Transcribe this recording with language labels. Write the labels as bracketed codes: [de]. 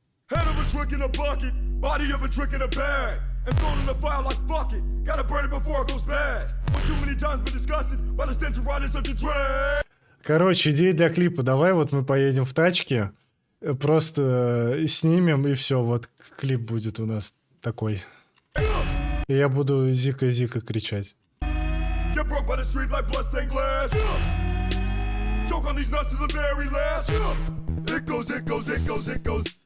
[en] Head of a trick in a bucket, body of a trick in a bag. and thrown in the fire like fuck it. Gotta burn it before it goes bad. But too many times been disgusted by the stench of riding such a drag. [ru] Короче, идея для клипа. Давай вот мы поедем в тачке, просто снимем, и все, вот клип будет у нас такой. И я буду Зика-Зика кричать. [en] Get broke by the street like bloodstained glass. Choke on these nuts to the very last. It goes, it goes, it goes, it goes.